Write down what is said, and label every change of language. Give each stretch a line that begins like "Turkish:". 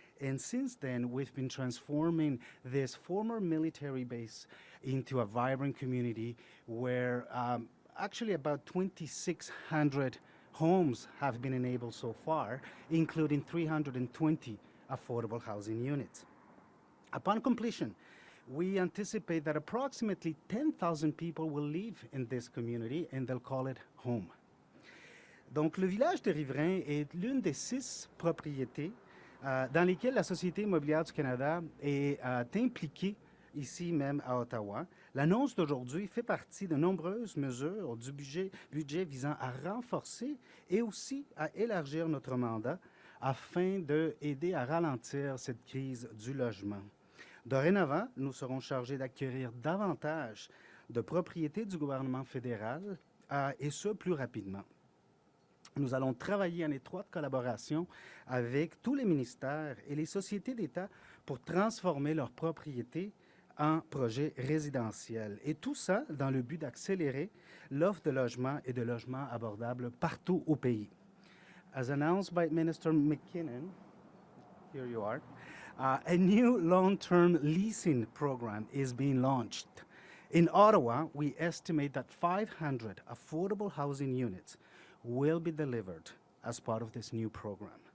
English: And since then, we've been transforming this former military base into a vibrant community where actually about 2,600 homes have been enabled so far, including 320 affordable housing units. Upon completion, we anticipate that approximately 10,000 people will live in this community and they'll call it home.
French: Donc, le village de Riverains est l'une des 6 propriétés dans lesquelles la Société immobilière du Canada est impliquée ici même à Ottawa. L'annonce d'aujourd'hui fait partie de nombreuses mesures du budget visant à renforcer et aussi à élargir notre mandat afin d'aider à ralentir cette crise du logement. Dorénavant, nous serons chargés d'acquérir davantage de propriétés du gouvernement fédéral et ce, plus rapidement. Nous allons travailler en étroite collaboration avec tous les ministères et les sociétés d'État pour transformer leurs propriétés en projets résidentiels. Et tout ça dans le but d'accélérer l'offre de logements et de logements abordables partout au pays.
English: As announced by Minister MacKinnon, here you are, a new long-term leasing program is being launched. In Ottawa, we estimate that 500 affordable housing units will be delivered as part of this new program.